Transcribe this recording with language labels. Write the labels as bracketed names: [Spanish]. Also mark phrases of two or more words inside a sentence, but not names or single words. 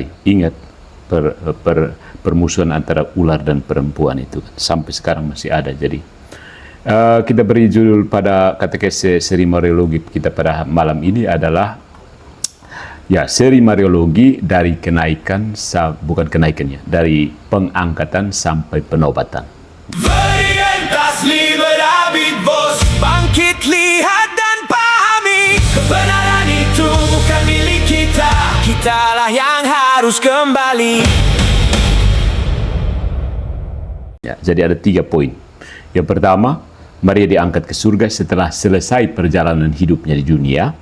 [Indonesian] Ingat, permusuhan antara ular dan perempuan itu sampai sekarang masih ada. Jadi kita beri judul pada katekese seri Mariologi kita pada malam ini adalah ya, seri Mariologi dari kenaikan, bukan kenaikannya, dari pengangkatan sampai penobatan. [Latin] Veritas liberabit vos. [Indonesian] Bangkit, lihat dan pahami, kebenaran itu bukan milik kita. Kitalah yang harus kembali. Ya, jadi ada 3 poin. Yang pertama, Maria diangkat ke surga setelah selesai perjalanan hidupnya di dunia.